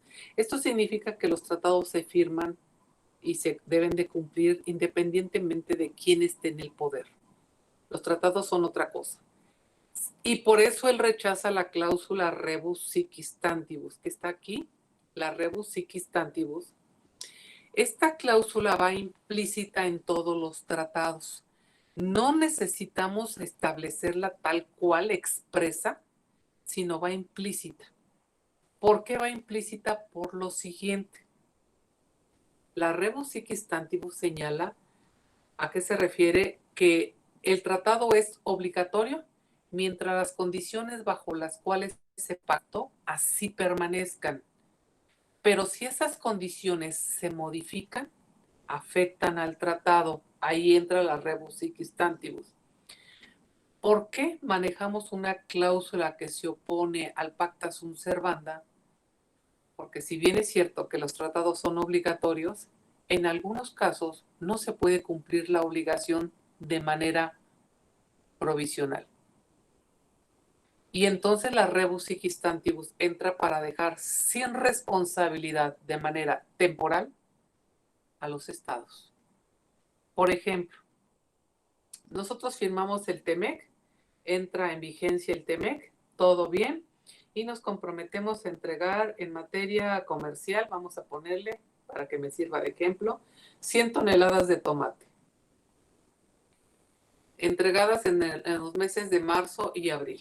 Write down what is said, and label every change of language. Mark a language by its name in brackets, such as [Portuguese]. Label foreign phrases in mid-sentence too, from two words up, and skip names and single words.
[Spanish] Esto significa que los tratados se firman y se deben de cumplir independientemente de quién esté en el poder. Los tratados son otra cosa. Y por eso él rechaza la cláusula [Latin] rebus sic stantibus, [Spanish] que está aquí, la [Latin] rebus sic stantibus. [Spanish] Esta cláusula va implícita en todos los tratados. No necesitamos establecerla tal cual expresa, sino va implícita. ¿Por qué va implícita? Por lo siguiente. La [Latin] rebus sic stantibus [Spanish] señala a qué se refiere que el tratado es obligatorio mientras las condiciones bajo las cuales se pactó así permanezcan. Pero si esas condiciones se modifican, afectan al tratado, ahí entra la [Latin] rebus sic stantibus. [Spanish] ¿Por qué manejamos una cláusula que se opone al [Latin] pacta sunt servanda? [Spanish] Porque si bien es cierto que los tratados son obligatorios, en algunos casos no se puede cumplir la obligación de manera provisional. Y entonces la [Latin] rebus sic stantibus [Spanish] entra para dejar sin responsabilidad de manera temporal a los estados. Por ejemplo, nosotros firmamos el TEMEC, entra en vigencia el TEMEC, todo bien, y nos comprometemos a entregar en materia comercial, vamos a ponerle, para que me sirva de ejemplo, 100 toneladas de tomate, entregadas en los meses de marzo y abril.